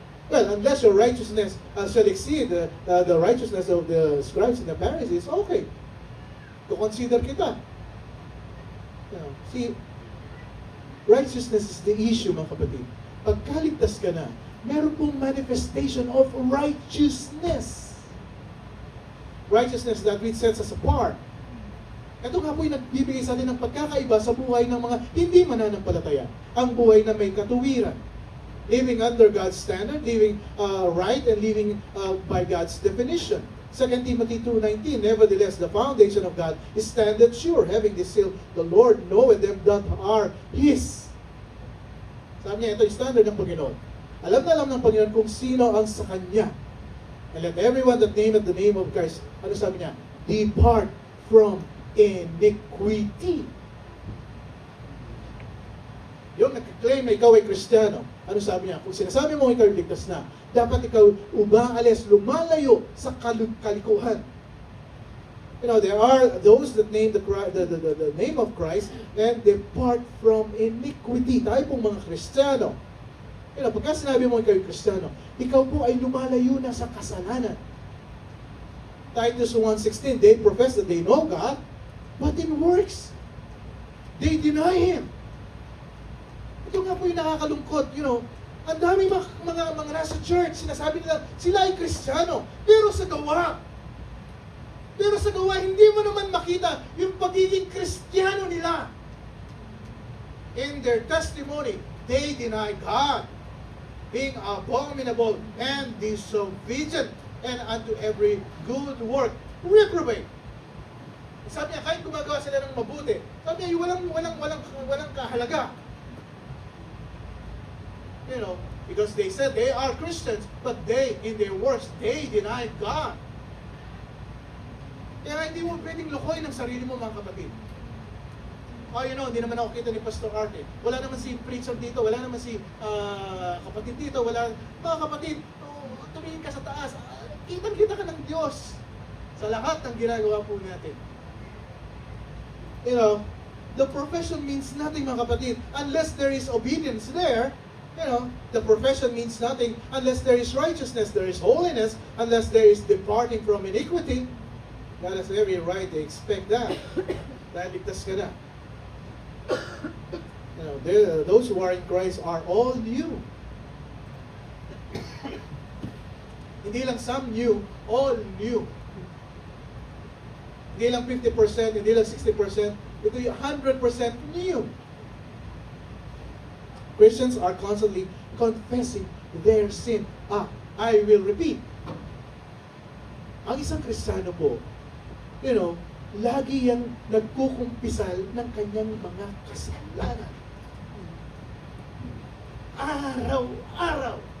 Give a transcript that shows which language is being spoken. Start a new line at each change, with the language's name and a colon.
English: Well, unless your righteousness shall exceed the righteousness of the scribes and the Pharisees, okay. To consider kita. You know, see, righteousness is the issue, mga kapatid.
Filipino: Pagkaligtas ka na, meron pong
English: manifestation of righteousness. Righteousness that which sets us apart.
Filipino: Ito nga po yung nagbibigay sa atin ng pagkakaiba sa buhay ng mga hindi mananampalataya. Ang buhay na may katuwiran.
English: Living under God's standard, living right, and living by God's definition. 2 Timothy 2:19, nevertheless, the foundation of God is standeth sure, having this seal, the Lord knoweth them that are His.
Filipino: Sabi niya, ito yung standard ng Panginoon. Alam na alam ng Panginoon kung sino ang sa Kanya.
English: And let everyone that nameth the name of Christ,
Filipino: ano sabi niya?
English: Depart from iniquity.
Filipino: Yung nag-claim na ikaw ay Kristiyano, ano sabi niya? Kung sinasabi mo ikaw ay ligtas na, dapat ikaw umaalis, lumalayo sa kalikuhan.
English: You know, there are those that name the name of Christ and depart from iniquity.
Filipino: Tayo pong mga Kristiyano. You know, pagka sinabi mo ikaw ay Kristiyano, ikaw po ay lumalayo na sa kasalanan.
English: Titus 1:16, they profess that they know God, but in works, they deny Him.
Filipino: Ito nga po yung nakakalungkot, you know, ang dami mga nasa church, sinasabi nila, sila ay Kristiyano, pero sa gawa, hindi mo naman makita yung pagiging Kristiyano nila.
English: In their testimony, they deny God, being abominable and disobedient, and unto every good work reprobate.
Filipino: Sabi niya, kahit gumagawa sila ng mabuti, sabi niya, walang kahalaga.
English: You know, because they said they are Christians, but they, in their works, they deny God.
Filipino: Kaya hindi mo pwedeng lokohin ang sarili mo, mga kapatid. Oh, you know, hindi naman ako kita ni Pastor Arte. Wala naman si preacher dito, wala naman si kapatid dito, wala. Mga kapatid, tumingin ka sa taas. Kitang-kita ka ng Diyos sa lahat ng ginagawa po natin.
English: You know, the profession means nothing, mga kapatid, unless there is obedience there. You know, the profession means nothing unless there is righteousness, there is holiness, unless there is departing from iniquity. God has every right to expect that.
Filipino: Dahil ligtas ka na.
English: You know, those who are in Christ are all new.
Filipino: Hindi lang
English: some new, all new.
Filipino: Hindi lang 50%, hindi lang 60%, ito yung 100% new.
English: Christians are constantly confessing their sin. I will repeat.
Filipino: Ang isang Kristiyano po, you know, lagi yang nagkukumpisal ng kanyang mga kasalanan. Araw-araw.